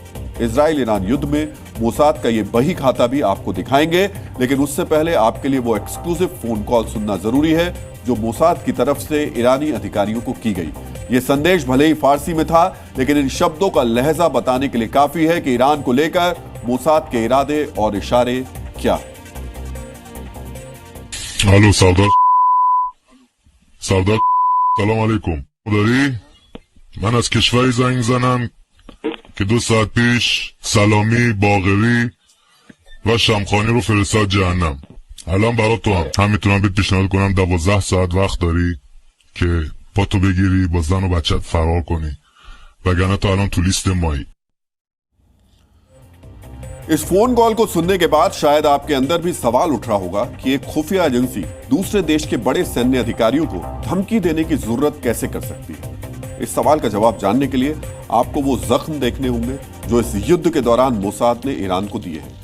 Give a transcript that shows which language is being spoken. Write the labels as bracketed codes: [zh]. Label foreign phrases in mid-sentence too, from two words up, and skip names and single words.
[hi] इजराइल ईरान युद्ध में मोसाद का यह बही खाता भी आपको दिखाएंगे, लेकिन उससे पहले आपके लिए वो [en] exclusive phone call [hi] सुनना जरूरी है जो मोसाद की तरफ से ईरानी अधिकारियों को की गई। यह संदेश भले ही फारसी में था, लेकिन इन शब्दों का लहजा बताने के लिए काफी है कि ईरान को लेकर मोसाद के इरादे और इशारे क्या है। [fa] الو سردار سلام علیکم. داری؟ من از کشوری زنگ میزنم که 2 ساعت پیش سلامی، باقری و شمخانی رو فرستاد جهنم. الان برات تو هم میتونم بهت پیشنهاد کنم 12 ساعت وقت داری که پاتو بگیری با زن و بچت فرار کنی، وگرنه تو الان تو لیست مایی. [hi] इस [en] phone call [hi] को सुनने के बाद शायद आपके अंदर भी सवाल उठ रहा होगा कि एक खुफिया एजेंसी दूसरे देश के बड़े सैन्य अधिकारियों को धमकी देने की जरूरत कैसे कर सकती है। इस सवाल का जवाब जानने के लिए आपको वो जख्म देखने होंगे जो इस युद्ध के दौरान मोसाद ने ईरान को दिए हैं।